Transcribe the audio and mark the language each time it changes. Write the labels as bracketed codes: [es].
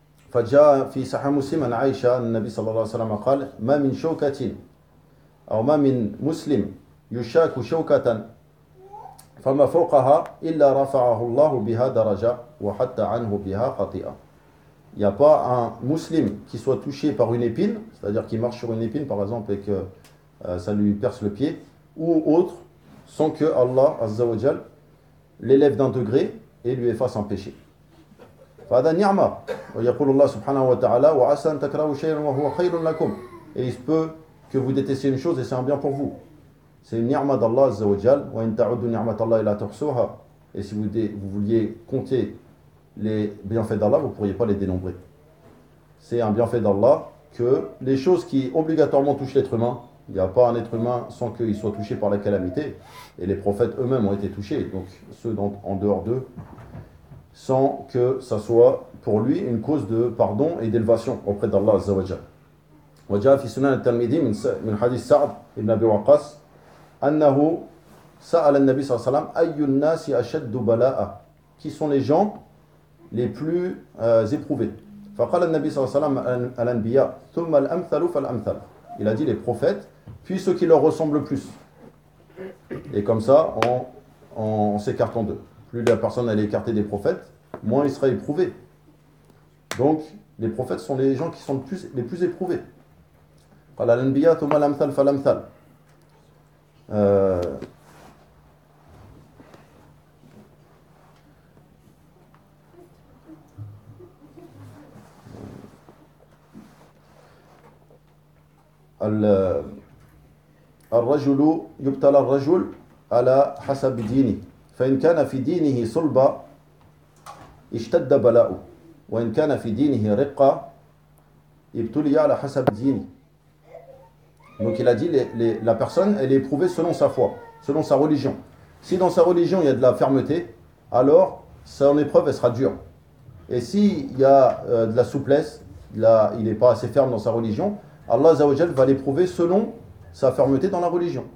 [ar] Fa ja fi sahih Muslim an Aisha, an-nabi sallallahu alayhi wa sallam qala ma min shawkatin aw ma min muslim يشاك شوكة فما فوقها إلا رفعه الله بها درجة وحتى عنه بها خطيئة. [fr] Il n'y a pas un muslim qui soit touché par une épine, c'est-à-dire qui marche sur une épine par exemple et que ça lui perce le pied, ou autre, sans que Allah Azza wa Jal l'élève d'un degré et lui efface un péché. [ar] فهذا نعمة ويقول الله سبحانه وتعالى وعسى أن تكرهوا شيئا وهو خير لكم. [fr] Et il se peut que vous détestiez une chose et c'est un bien pour vous. C'est une ni'ma d'Allah Azza wa Jal, [ar] wa in ta'uddu ni'mat Allah ila tuhsuha. [fr] Et si vous vouliez compter les bienfaits d'Allah, vous ne pourriez pas les dénombrer. C'est un bienfait d'Allah que les choses qui obligatoirement touchent l'être humain, il n'y a pas un être humain sans qu'il soit touché par la calamité, et les prophètes eux-mêmes ont été touchés, donc ceux en dehors d'eux, sans que ça soit pour lui une cause de pardon et d'élevation auprès d'Allah Azza wa Jal. [ar] Wa ja fi sunan al-Tirmidhi min hadith Sa'd ibn Abi Waqqas أنه سأل النبي صلى الله عليه وسلم أي الناس أشد بلاء؟ [fr] Qui sont les gens les plus éprouvés؟ [ar] فقال النبي صلى الله عليه وسلم الأنبياء ثم الأمثل فالأمثل. [fr] Il a dit les prophètes puis ceux qui leur ressemblent le plus. Et comme ça on s'écarte en deux. Plus la personne elle est écartée des prophètes, moins il sera éprouvé. Donc les prophètes sont les gens qui sont les plus éprouvés. [ar] قال الأنبياء ثم الأمثل فالأمثل. الرجل يبتلى الرجل على حسب دينه فإن كان في دينه صلبة اشتد بلاؤه وإن كان في دينه رقة ابتلي على حسب دينه. [fr] Donc il a dit, la personne, elle est éprouvée selon sa foi, selon sa religion. Si dans sa religion, il y a de la fermeté, alors son épreuve, elle sera dure. Et s'il y a de la souplesse, là, il n'est pas assez ferme dans sa religion, Allah Azzawajal va l'éprouver selon sa fermeté dans la religion.